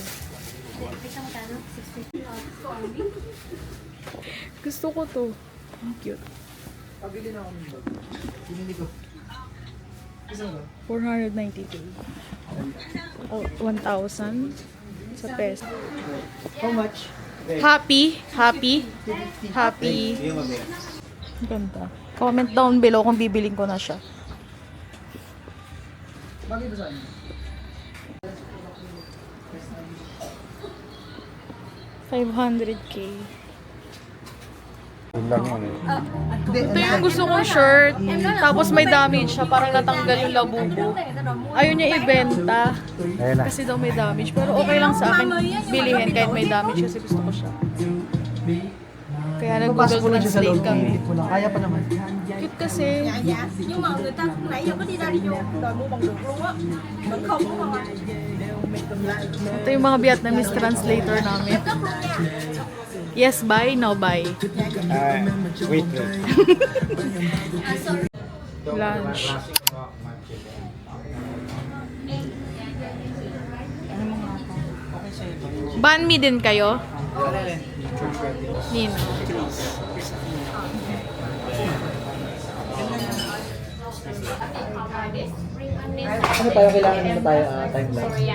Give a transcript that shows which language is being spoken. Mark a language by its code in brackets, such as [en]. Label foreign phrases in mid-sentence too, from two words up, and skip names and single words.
[tl] Kita mo tayo, 650. Gusto ko to. Ang cute. Pabili na ako ng bag. Pinili ko. Isa ba? 492. Oh, 1,000 sa peso. [en] How much? Happy? Happy? Happy? [tl] Ang ganda. [en] Comment down below [tl] kung bibiling ko na siya. Bagay ba saan? 500k. Yun lang yun eh. Ito yung gusto kong shirt. Tapos may damage siya. Parang natanggal yung labubo. Ayaw niya ibenta. Ayun na. Kasi daw may damage. Pero okay lang sa akin bilihin kahit may damage kasi gusto ko siya. Kaya nag-Google Translate kami. Kaya pa naman. Cute kasi. [vi] Nhưng mà người ta nãy giờ có đi ra đi vô đòi mua bằng được luôn á. Vẫn không có bằng. [tl] Ito yung mga [en] Vietnamese translator [tl] namin. [en] Yes, buy, no buy. Wait. Lunch. [tl] Banh mi din kayo? Nino. Ano tayo kailangan nito tayo timeline?